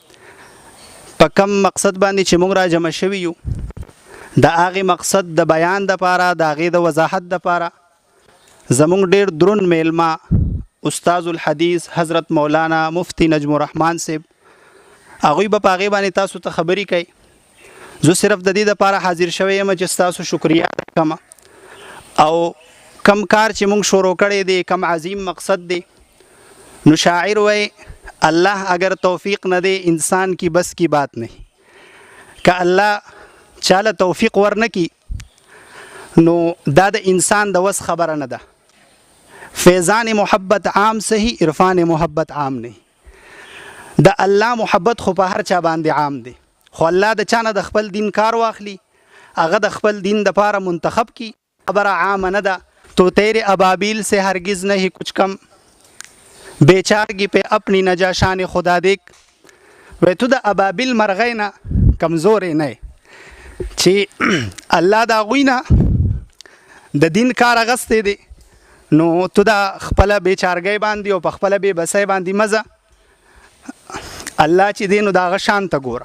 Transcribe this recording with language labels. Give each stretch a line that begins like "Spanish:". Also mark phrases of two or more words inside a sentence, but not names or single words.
Pashto: په کم مقصد باندې چې موږ را جمع شوي یو، د هغې مقصد د بیان دپاره، د هغې د وضاحت دپاره زمونږ ډېر درون میلمه استاذ الحدیث حضرت مولانا مفتی نجم الرحمن صاحب، هغوی به په هغې باندې تاسو ته خبرې کوي. زه صرف د دې دپاره حاضر شوی یم چې ستاسو شکریا کوم او کم کار چې موږ شروع کړی دی، کم عظیم مقصد دی. نو شاعر وی
Urdu: الله اگر توفیق نه دی انسان کی بس کی بات نہیں.
Pashto: که الله چاله توفیق ورنکي نو دا د انسان د وس خبره نه ده.
Urdu: فیضان محبت عام صحیح، عرفان محبت عام نه.
Pashto: د الله محبت خو په هر چا باندې عام دی، خو الله د چانه د خپل دین کار واخلي، هغه د خپل دین د پاره منتخب کی. خبره عام نه ده.
Urdu: تو تیرے ابابیل سے ہرگز نہیں کچھ کم، بیچارگی پہ اپنی نجا شان خدا دیکھ.
Pashto: وی تو د ابابیل مرغی نه کمزور نه چې الله دا غوی نه د دین کار اغستی دی، نو تو دا خپل بیچارګۍ باندې او په خپل بې بسۍ باندې مزه الله چې دی نو د هغه شان ته ګوره.